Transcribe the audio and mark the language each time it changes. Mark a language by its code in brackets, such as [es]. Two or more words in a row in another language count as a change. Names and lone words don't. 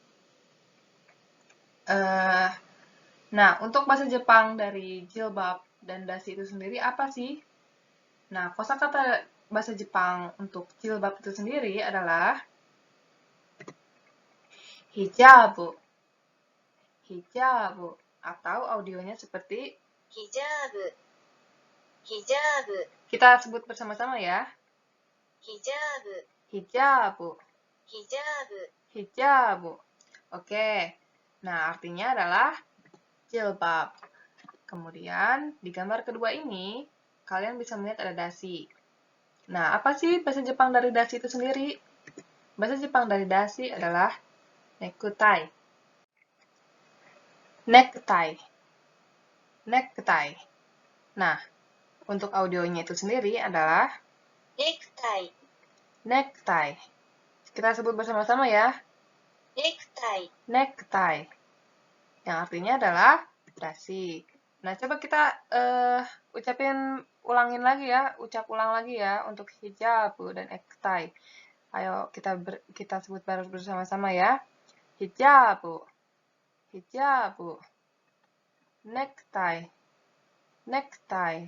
[id] Nah, untuk bahasa Jepang dari jilbab dan dasi itu sendiri apa sih? Nah, kosakata bahasa Jepang untuk jilbab itu sendiri adalah hijabu, hijabu, atau audionya seperti [ja] ヒジャブ、ヒジャブ、 [id] kita sebut bersama-sama ya, ヒジャブ、 hijabu, ヒジャブ、 hijabu. Oke, nah artinya adalah jilbab. Kemudian di gambar kedua ini kalian bisa melihat ada dasi. Nah, apa sih bahasa Jepang dari dasi itu sendiri? Bahasa Jepang dari dasi adalah necktie. Necktie. Necktie. Nah, untuk audionya itu sendiri adalah ネクタイ、 necktie. Kita sebut bersama-sama ya, ネクタイ、 necktie. Yang artinya adalah dasi. Nah, coba kita ulangin lagi ya, ucap ulang lagi ya untuk hijabu dan necktie. Ayo kita sebut baru bersama-sama ya. Hijabu, hijabu, necktie, necktie.